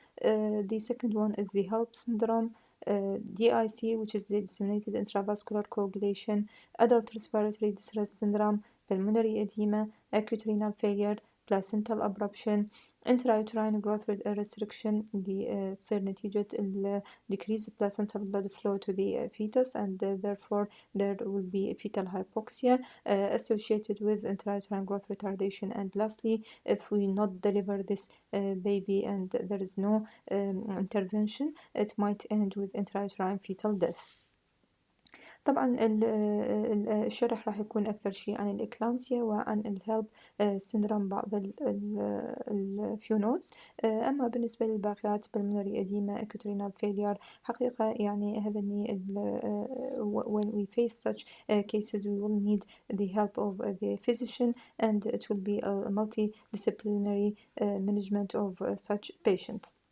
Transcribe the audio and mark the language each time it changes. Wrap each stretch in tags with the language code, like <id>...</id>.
<en>The second one is the HELP syndrome, DIC, which is the disseminated intravascular coagulation, adult respiratory distress syndrome, pulmonary edema, acute renal failure, placental abruption, intrauterine growth restriction</en> <ar>اللي تصير نتيجة</ar> <en>decrease placental blood flow to the fetus, and therefore there will be fetal hypoxia associated with intrauterine growth retardation. And lastly, if we not deliver this baby and there is no intervention, it might end with intrauterine fetal death.</en> <ar>طبعا الشرح راح يكون أكثر شيء عن الإكلامسيا وعن الهيلب سيندروم بعض الفيو نوتس. أما بالنسبة للباقيات</ar> <en>pulmonary edema, acute renal failure،</en> <ar>حقيقة يعني هذني</ar> <en>when we face such cases we will need the help of the physician, and it will be a multidisciplinary management of such patient.</en>